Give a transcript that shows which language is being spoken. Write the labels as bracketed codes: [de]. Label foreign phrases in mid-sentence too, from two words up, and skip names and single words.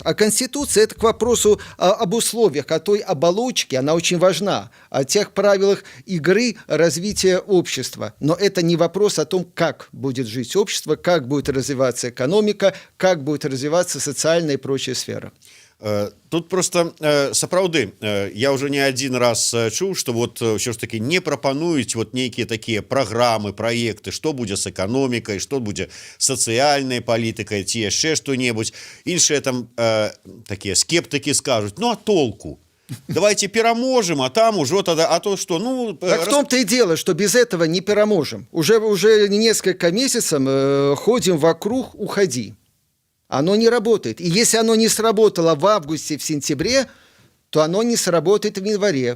[ru] А Конституция – это к вопросу об условиях, о той оболочке, она очень важна, о тех правилах игры развития общества. Но это не вопрос о том, как будет жить общество, как будет развиваться экономика, как будет развиваться социальная и прочая сфера. [be] Тут просто сапраўды я [ru] уже не один раз [be] чуў, [ru] что вот [be] ўсё ж таки не прапануюць вот нейкія такія праграмы, праекты, што будзе з эканомікай, што будзе сацыяльнай палітыкай ці яшчэ што-небудзь. Іншыя там такія скептыкі скажуць: ну а толку? [ru] Давайте пераможем, а там уже тогда, а то что, ну... Так в том-то и дело, что без этого не переможем. Уже несколько месяцев ходим вокруг «уходи». Оно не работает. И если оно не сработало в августе, в сентябре, то оно не сработает в январе.